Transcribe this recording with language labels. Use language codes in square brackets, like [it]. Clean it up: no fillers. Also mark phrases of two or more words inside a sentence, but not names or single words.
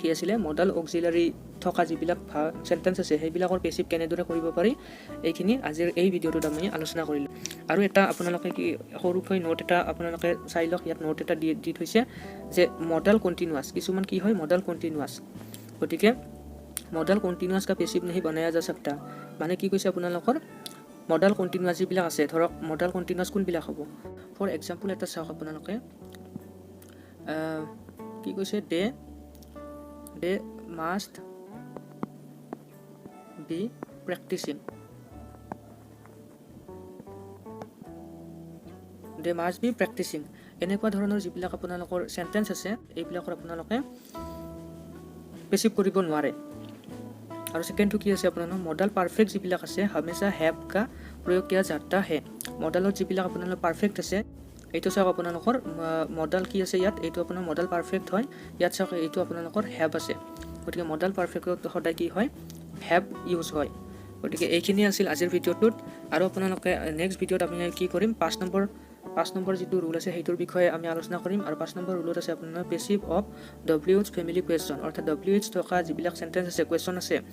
[as] আছিল [en] modal auxiliary [as] থকা যিবিলাক সেন্টেন্স আছে সেইবিলাকৰ পেছিভ কেনেদৰে কৰিব পাৰি এইখিনি আজিৰ এই ভিডিঅ'টোত আমি আলোচনা কৰিলোঁ আৰু এটা আপোনালোকে কি সৰুকৈ নোট এটা আপোনালোকে চাই লওক ইয়াত নোট এটা দি থৈছে যে [en] modal continuous [as] কিছুমান কি হয় [en] modal continuous [as] গতিকে [en] modal continuous [hi] का पैसिव नहीं बनाया जा सकता [as] মানে কি কৈছে আপোনালোকৰ [en] modal continuous [as] যিবিলাক আছে ধৰক [en] modal continuous [as] কোনবিলাক হ'ব [en] for example [as] এটা চাওক আপোনালোকে কি কৈছে [en] they must be practicing [as] এনেকুৱা ধৰণৰ যিবিলাক আপোনালোকৰ সেন্টেন্স আছে এইবিলাকৰ আপোনালোকে পেছিভ কৰিব নোৱাৰে আৰু সেকেন্ডটো কি আছে আপোনালোকৰ [en] modal perfect [as] যিবিলাক আছে [hi] हमेशा हैव का प्रयोग किया जाता है [as] মডেলত যিবিলাক আপোনালোকৰ পাৰফেক্ট আছে এইটো চাওক আপোনালোকৰ মডেল কি আছে ইয়াত এইটো আপোনাৰ [en] modal perfect [as] হয় ইয়াত চাওক এইটো আপোনালোকৰ হ্যাভ আছে গতিকে [en] modal perfect [as] সদায় কি হয় [en] have use [as] হয় গতিকে এইখিনি আছিল আজিৰ ভিডিঅ'টোত আৰু আপোনালোকে [en] next video [as] আমি কি কৰিম 5 নম্বৰ যেটো ৰুল আছে সেইটোৰ বিষয়ে আমি আলোচনা কৰিম আৰু 5 নম্বৰ ৰুলত আছে আপোনাৰ [en] passive of WH family question [as] অৰ্থাৎ WH থকা যিবিলাক সেন্টেন্স আছে কোৱেশ্চন আছে